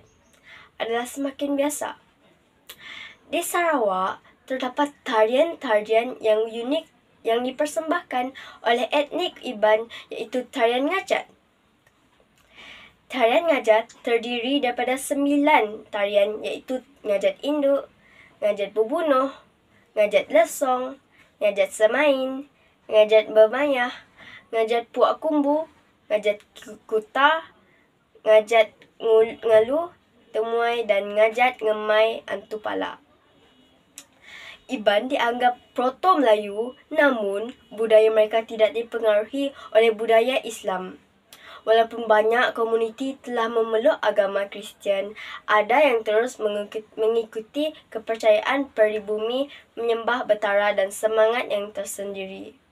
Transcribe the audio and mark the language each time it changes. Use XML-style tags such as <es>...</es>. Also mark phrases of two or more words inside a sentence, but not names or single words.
<ms>Adalah semakin biasa. Di Sarawak terdapat tarian-tarian yang unik yang dipersembahkan oleh etnik Iban, iaitu tarian ngajat. Tarian ngajat terdiri daripada 9 tarian, iaitu ngajat induk, ngajat berbunuh, ngajat lesong, ngajat semain, ngajat bermayah, ngajat puak kumbu, ngajat kuta, ngajat ngalu, temuai dan ngajat ngemai antupala. Iban dianggap proto-Melayu, namun budaya mereka tidak dipengaruhi oleh budaya Islam. Walaupun banyak komuniti telah memeluk agama Kristian, ada yang terus mengikuti kepercayaan peribumi, menyembah betara dan semangat yang tersendiri.</ms>